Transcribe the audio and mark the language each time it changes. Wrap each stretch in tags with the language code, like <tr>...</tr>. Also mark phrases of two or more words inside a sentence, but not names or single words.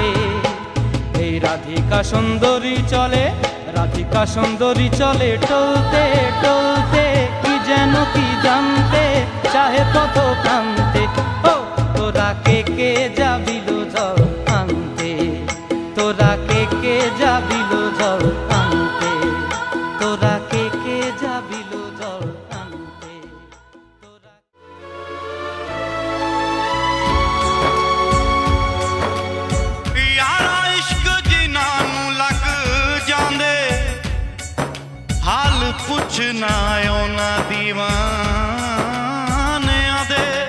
<bn>এই রাধিকা সুন্দরী চলে, রাধিকা সুন্দরী চলে টলতে টলতে, কি যেন কি জানতে চাহে পথ প্রান্তে। ও তোরা কে যাবিল জল আনতে, তোরা কে যাবিল জল আনতে, তোরা কে যাবিল জল আনতে।</bn> <pa>ਯਾਰਾ ਇਸ਼ਕ ਜਿਨ੍ਹਾਂ ਨੂੰ ਲੱਗ ਜਾਂਦੇ, ਹਾਲ ਪੁੱਛਣਾ ਉਨ੍ਹਾਂ ਦੀਵਾਨਿਆਂ ਦੇ।</pa>